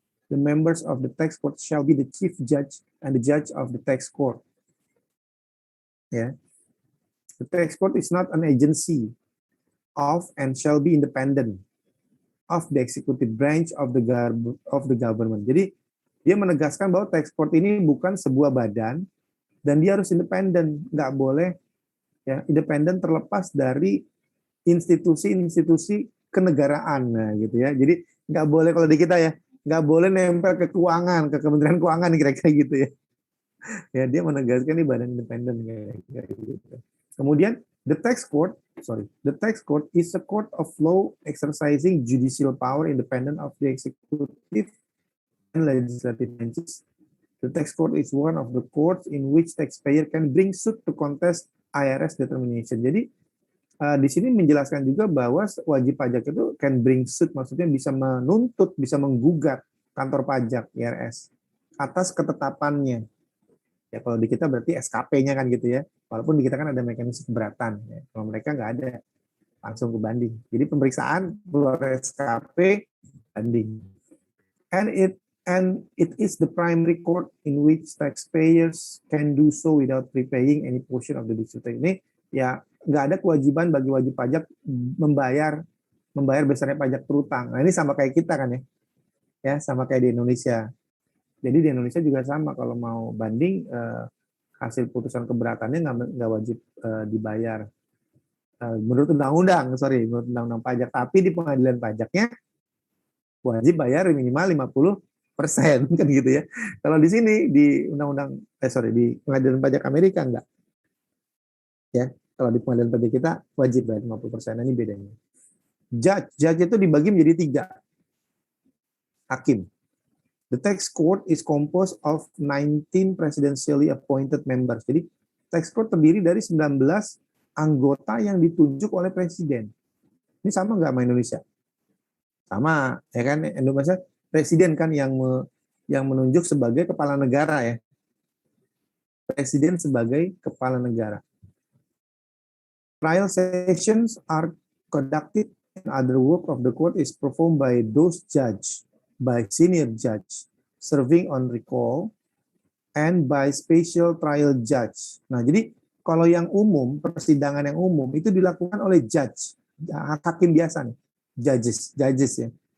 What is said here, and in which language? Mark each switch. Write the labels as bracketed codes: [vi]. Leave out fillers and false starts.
[en] The members of the tax court shall be the chief judge and the judge of the tax court. Yeah. The tax court is not an agency of and shall be independent of the executive branch of the government. [id] Jadi dia menegaskan bahwa tax court ini bukan sebuah badan dan dia harus independen, nggak boleh ya independen terlepas dari institusi-institusi kenegaraan, nah, gitu ya. Jadi nggak boleh kalau di kita ya, nggak boleh nempel ke keuangan, ke Kementerian Keuangan kira-kira gitu ya. Ya dia menegaskan ini badan independen kayak gitu. Kemudian [en] the tax court is a court of law exercising judicial power independent of the executive and legislative branches. The tax court is one of the courts in which taxpayer can bring suit to contest IRS determination. [id] Jadi di sini menjelaskan juga bahwa wajib pajak itu [en] can bring suit, [id] maksudnya bisa menuntut, bisa menggugat kantor pajak IRS atas ketetapannya. Ya kalau di kita berarti SKP-nya kan gitu ya. Walaupun di kita kan ada mekanisme keberatan. Ya. Kalau mereka nggak ada, langsung ke banding. Jadi pemeriksaan keluar SKP, banding. [en] And it is the primary court in which taxpayers can do so without prepaying any portion of the district tax. [id] Ini ya nggak ada kewajiban bagi wajib pajak membayar besarnya pajak terutang. Nah ini sama kayak kita kan ya sama kayak di Indonesia. Jadi di Indonesia juga sama, kalau mau banding hasil putusan keberatannya nggak wajib dibayar menurut undang-undang, menurut undang-undang pajak. Tapi di pengadilan pajaknya wajib bayar minimal 50% kan gitu ya. Kalau di sini di undang-undang di pengadilan pajak Amerika enggak. Ya, kalau di pengadilan pajak kita wajib bayar 50%. Nah, ini bedanya. Judge itu dibagi menjadi 3. Hakim. [en] The tax court is composed of 19 presidentially appointed members. [id] Jadi tax court terdiri dari 19 anggota yang ditunjuk oleh presiden. Ini sama nggak sama Indonesia? Sama, ya kan? Indonesia presiden kan yang menunjuk sebagai kepala negara ya. Presiden sebagai kepala negara. [en] Trial sessions are conducted and other work of the court is performed by those judge, by senior judge serving on recall and by special trial judge. [id] Nah, jadi kalau yang umum, persidangan yang umum itu dilakukan oleh judge, hakim biasa nih, judges ya.